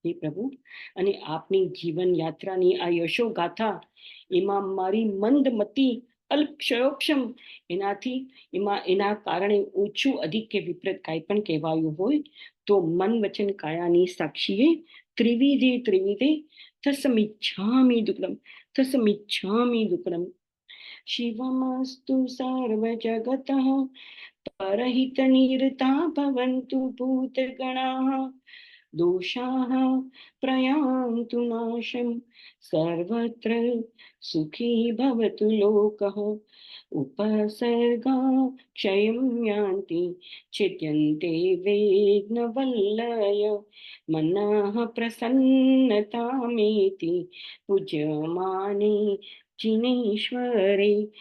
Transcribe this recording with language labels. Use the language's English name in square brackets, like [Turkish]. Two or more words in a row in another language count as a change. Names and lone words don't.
[Gujarati] હે પ્રભુ, અને આપની જીવન યાત્રાની આ યશોગાથા, એમાં મારી મંદમતી અલ્પક્ષયોક્ષમ, એનાથી એના કારણે ઓછું અધિક કે વિપરીત કાંઈ પણ કહેવાયું હોય તો મન વચન કાયાની સાક્ષીએ ત્રિવિધે ત્રિવિધે [Prakrit languages] तस्मिच्छामि दुक्कडम, तस्मिच्छामि दुक्कडम. [Sanskrit] शिवमस्तु सर्वजगतः परहितनिरता भवन्तु भूतगणाः, दोषाः प्रयान्तु नाशं, सर्वत्र सुखी भवतु लोकः. उपसर्गा क्षयं यान्ति छिद्यन्ते विघ्नवल्लय, मनः प्रसन्नतामेति पूज्यमाने जिनेश्वरे.